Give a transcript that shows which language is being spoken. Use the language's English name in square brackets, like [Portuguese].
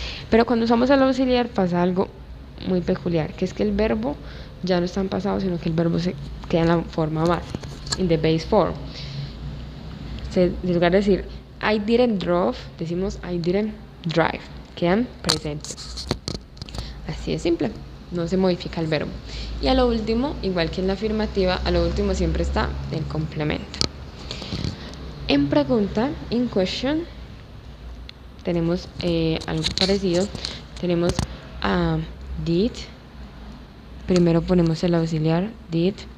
[Spanish] Pero cuando usamos el auxiliar pasa algo muy peculiar, que es que el verbo ya no está en pasado, sino que el verbo se queda en la forma base, [English] in the base form. [Spanish] En lugar de decir [English] I didn't drive, [Spanish] decimos I didn't drive. Quedan presentes. Así de simple. No se modifica el verbo. Y a lo último, igual que en la afirmativa, a lo último siempre está el complemento. En pregunta, [English] in question, [Spanish] tenemos algo parecido. Tenemos did. Primero ponemos el auxiliar, did.